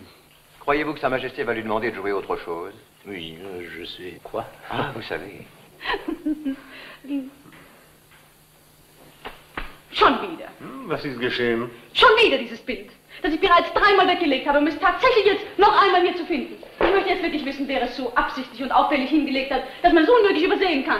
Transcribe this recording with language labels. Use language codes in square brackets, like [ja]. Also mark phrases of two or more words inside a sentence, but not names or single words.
[fr] Croyez-vous que Sa Majesté va lui demander de jouer autre chose? Oui, je sais. Quoi? Ah, vous savez. [de] Schon wieder. Was ist geschehen? Schon wieder dieses Bild, das ich bereits 3-mal weggelegt habe, um es tatsächlich jetzt noch einmal hier zu finden. Ich möchte jetzt wirklich wissen, wer es so absichtlich und auffällig hingelegt hat, dass man es unmöglich übersehen kann.